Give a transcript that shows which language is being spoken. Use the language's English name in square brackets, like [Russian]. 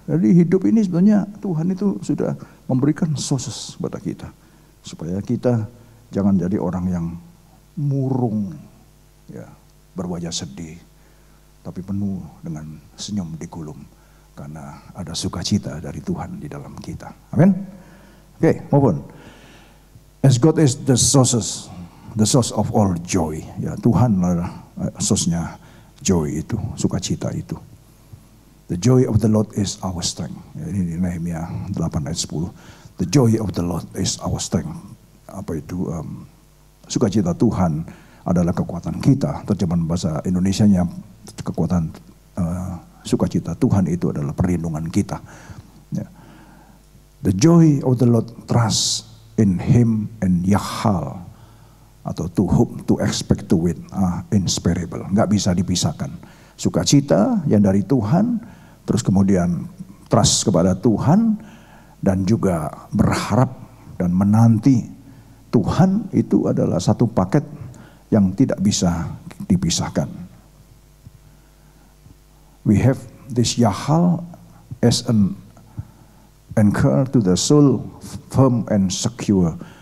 [Indonesian] Jadi hidup ini sebenarnya Tuhan itu sudah memberikan sources kepada kita. Supaya kita jangan jadi orang yang murung, ya, berwajah sedih, tapi penuh dengan senyum di gulung, karena ada sukacita dari Tuhan di dalam kita. Amin. Oke, [English] move on. As God is the source of all joy. [Indonesian] Ya, Tuhan adalah source-nya joy itu, sukacita itu. [English] The joy of the Lord is our strength. [Indonesian] Ya, ini di Nehemia 8 ayat 10. [English] The joy of the Lord is our strength. [Indonesian] Apa itu? Sukacita Tuhan adalah kekuatan kita. Terjemahan bahasa Indonesianya, kekuatan sukacita Tuhan itu adalah perlindungan kita. Ya. [English] The joy of the Lord, trust in Him and Yahal, atau to hope, to expect, to wait, inseparable. [Indonesian] Nggak bisa dipisahkan. Sukacita yang dari Tuhan, terus kemudian trust kepada Tuhan, dan juga berharap dan menanti Tuhan, itu adalah satu paket yang tidak bisa dipisahkan. [English] We have this Yahal as an anchor to the soul, firm and secure.